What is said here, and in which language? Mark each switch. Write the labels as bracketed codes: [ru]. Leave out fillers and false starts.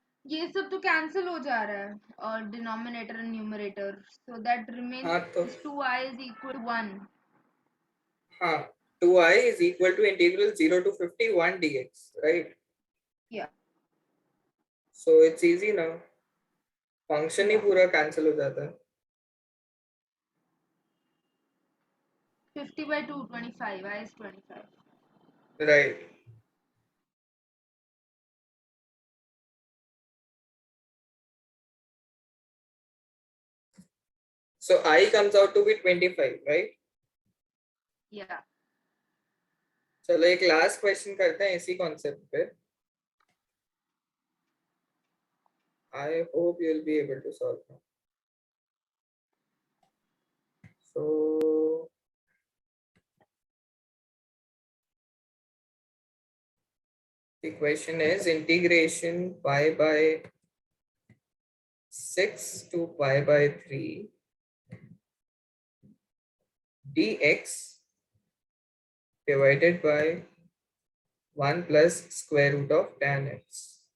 [hi] ये सब तो कैंसिल हो जा रहा है और denominator and numerator so that हाँ तो [en] Remains 2i is equal to 1. हाँ 2i is equal to integral 0 to 51 dx, right? Yeah. So it's easy now. Function ही Yeah. [hi] पूरा कैंसिल हो जाता है. [en] 50 by 2 25. I is 25. Right. So I comes out to be 25, right? Yeah. [hi] चलो एक last question करते हैं इसी concept पे. [en] I hope you'll be able to solve now. So the question is integration pi by 6 to pi by 3 dx divided by 1 plus square root of tan x.